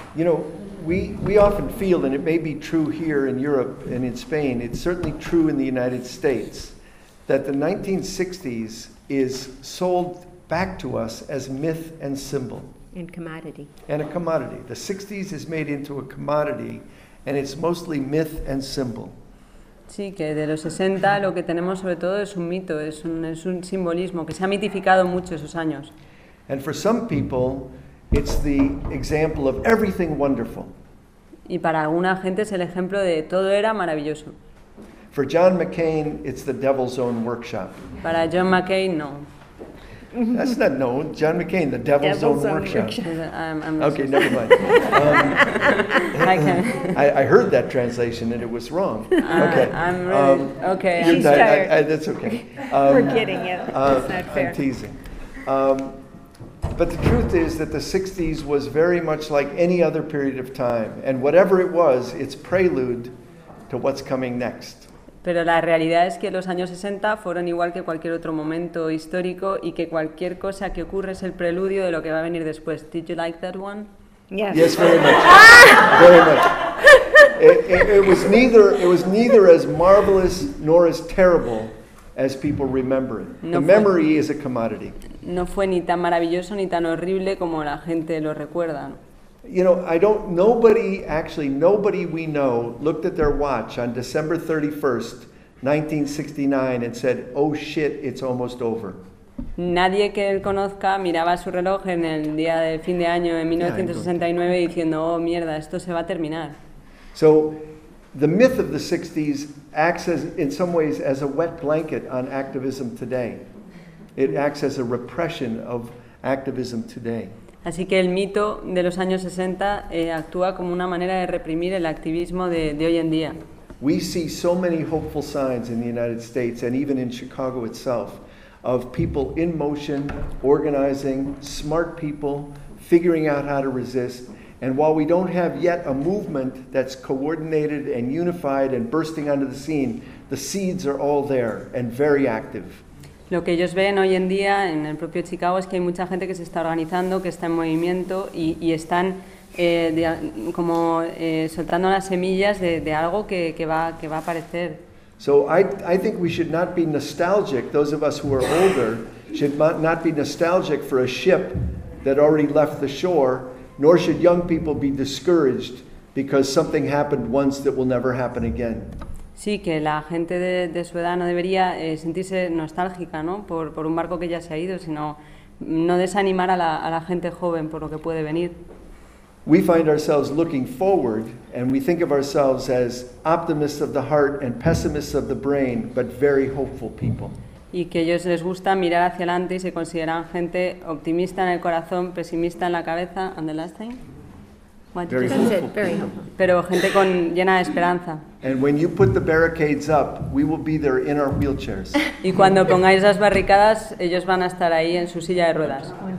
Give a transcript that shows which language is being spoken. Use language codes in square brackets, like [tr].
[en] You know, we often feel, and it may be true here in Europe and in Spain, it's certainly true in the United States, that the 1960s is sold back to us as myth and symbol. And commodity. And a commodity. The 60s is made into a commodity, and it's mostly myth and symbol. [es] Sí, que de los 60 lo que tenemos sobre todo es un mito, es un simbolismo que se ha mitificado mucho esos años. [en] And for some people, it's the example of everything wonderful. [es] Y para alguna gente es el ejemplo de todo era maravilloso. [en] For John McCain, it's the devil's own workshop. [es] Para John McCain, no. [en] That's not known. John McCain, the devil's own workshop. I'm never mind. I heard that translation and it was wrong. I'm really, she's tired. That's okay. We're kidding you. It's not fair. I'm teasing. But the truth is that the 60s was very much like any other period of time. And whatever it was, it's prelude to what's coming next. [es] Pero la realidad es que los años 60 fueron igual que cualquier otro momento histórico y que cualquier cosa que ocurre es el preludio de lo que va a venir después. [en] Did you like that one? Yes. Yes, very much. Very much. It was neither as marvelous nor as terrible as people remember it. No, the memory is a commodity. [es] No fue ni tan maravilloso ni tan horrible como la gente lo recuerda. [en] You know, nobody we know looked at their watch on December 31st, 1969 and said, "Oh shit, it's almost over." [es] Nadie que él conozca miraba su reloj en el día de fin de año en 1969 diciendo, "Oh mierda, esto se va a terminar." [en] So, the myth of the 60s acts as, in some ways as a wet blanket on activism today. It acts as a repression of activism today. [es] Así que el mito de los años 60 actúa como una manera de reprimir el activismo de hoy en día. [en] We see so many hopeful signs in the United States and even in Chicago itself of people in motion, organizing, smart people, figuring out how to resist. And while we don't have yet a movement that's coordinated and unified and bursting onto the scene, the seeds are all there and very active. [es] Lo que ellos ven hoy en día en el propio Chicago es que hay mucha gente que se está organizando, que está en movimiento y están soltando las semillas de algo que va a aparecer. [en] So I think we should not be nostalgic. Those of us who are older should not be nostalgic for a ship that already left the shore, nor should young people be discouraged because something happened once that will never happen again. [es] Sí, que la gente de su edad no debería sentirse nostálgica, ¿no? Por un barco que ya se ha ido, sino no desanimar a la gente joven por lo que puede venir. [en] We find ourselves looking forward and we think of ourselves as optimists of the heart and pessimists of the brain, but very hopeful people. [es] Y que a ellos les gusta mirar hacia adelante y se consideran gente optimista en el corazón, pesimista en la cabeza. [en] And the last thing? What very hopeful. Very hopeful. [es] Pero gente con llena de esperanza. [en] And when you put the barricades up, we will be there in our wheelchairs. [es] Y cuando pongáis las barricadas, ellos van a estar ahí en su silla de ruedas.